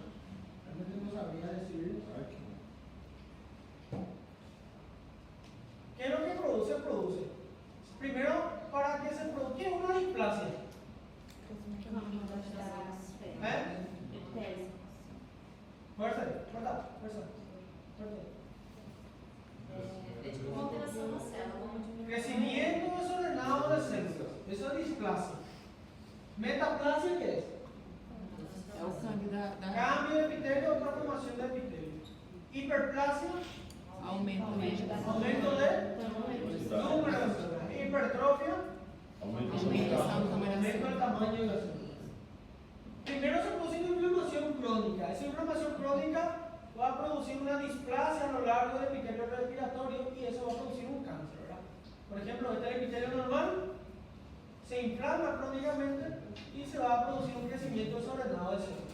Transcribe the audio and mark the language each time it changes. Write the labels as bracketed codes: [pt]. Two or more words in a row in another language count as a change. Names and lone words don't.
[es] Realmente no sabría decir. ¿Qué es lo que produce? Primero, para que se produzca una displasia. Fuerza. [pt] É tipo uma alteração na célula. [es] Crecimiento desordenado de células. Eso es displasia. Metaplasia, ¿qué es? [pt] É o cambio da [es] Cambio de epitelio o transformación de epitelio. Hiperplasia, [pt] aumento mesmo. [es] aumento de número de células. Hipertrofia, [pt] Aumentação do tamanho da [es] aumento del célula. tamaño de las células. Primero se produce una inflamación crónica. Esa inflamación crónica va a producir una displasia a lo largo del epitelio respiratorio y eso va a producir un cáncer, ¿verdad? Por ejemplo, este epitelio normal se inflama crónicamente y se va a producir un crecimiento desordenado de células.